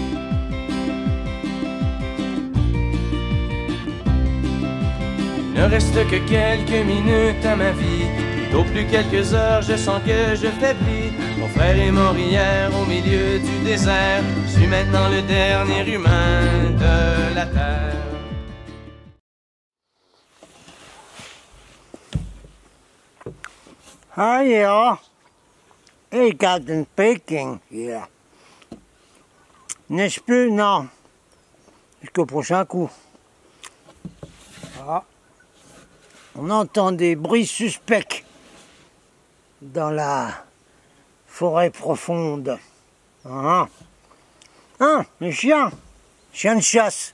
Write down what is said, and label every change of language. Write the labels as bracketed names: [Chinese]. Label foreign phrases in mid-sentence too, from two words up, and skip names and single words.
[French] Il ne reste que quelques minutes à ma vie. Au plus quelques heures, je sens que je faiblis. Mon frère est mort hier au milieu du désert. Je suis maintenant le dernier humain de la terre. [Dutch] Ah ja, ik had een Peking hier. [French] N'est-ce plus? Non. Jusqu'au prochain coup. Ah. On entend des bruits suspects dans la forêt profonde. Ah, les chiens de chasse.